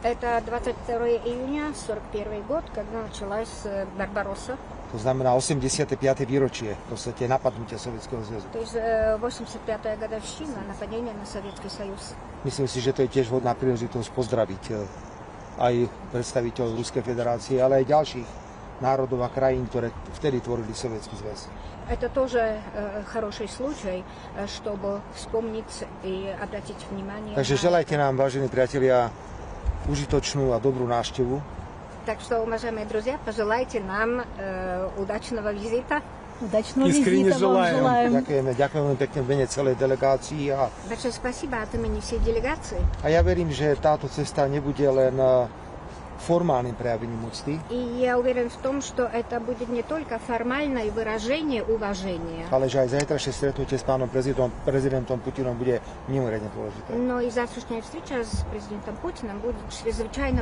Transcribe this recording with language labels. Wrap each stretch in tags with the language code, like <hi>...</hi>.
<ru>Это 22 июня 41 год, когда началась Барбаросса.</ru> <sk>To znamená 85. výročie v podstate napadnutia Sovietskeho zväzu.</sk> <ru>То есть 85-я годовщина нападения на Советский Союз.</ru> <sk>Myslím si, že to je tiež vhodná príležitosť pozdraviť aj predstaviteľov Ruskej federácie, ale aj ďalších národov a krajín, ktoré vtedy tvorili Sovietsky zväz.</sk> <ru>Это тоже хороший случай, чтобы вспомнить и обратить внимание.</ru> <sk>Takže želajte nám, vážení priatelia, užitočnú a dobrú návštevu.</sk> <ru>Так что, уважаемые друзья, пожелайте нам удачного визита. Удачного Искренне визита вам желаем. желаем.</ru> <sk>Ďakujem veľmi pekne v mene celej delegácii a</sk> <ru>Большое спасибо от имени всей делегации.</ru> <sk>ja verím, že táto cesta nebude len</sk> <ru>формальным проявлением</ru> <sk>úcty,</sk> <ru>И я уверен в том, что это будет не только формальное выражение уважения,</ru> <sk>ale že aj zajtrajšie stretnutie s pánom prezidentom Putinom bude mimoriadne dôležité.</sk> <ru>но и завтрашняя встреча с президентом Путиным будет чрезвычайно</ru>